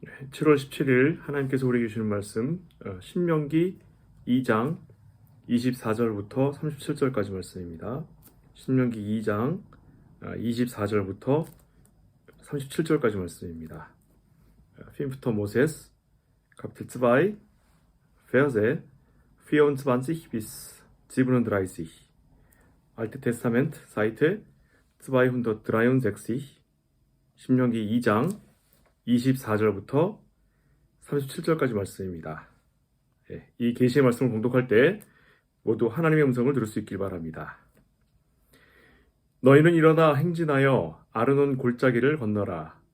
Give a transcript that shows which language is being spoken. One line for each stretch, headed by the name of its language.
Korean: 7월 17일 하나님께서 우리에게 주시는 말씀 신명기 2장 24절부터 37절까지 말씀입니다. 신명기 2장 24절부터 37절까지 말씀입니다.
German: 5. Moses Kapitel 2 Verse 24 bis 37. Alte Testament Seite 263.
Korean: 신명기 2장 24절부터 37절까지 말씀입니다. 이 계시의 말씀을 봉독할 때 모두 하나님의 음성을 들을 수 있길 바랍니다. 너희는 일어나 행진하여 아르논 골짜기를 건너라.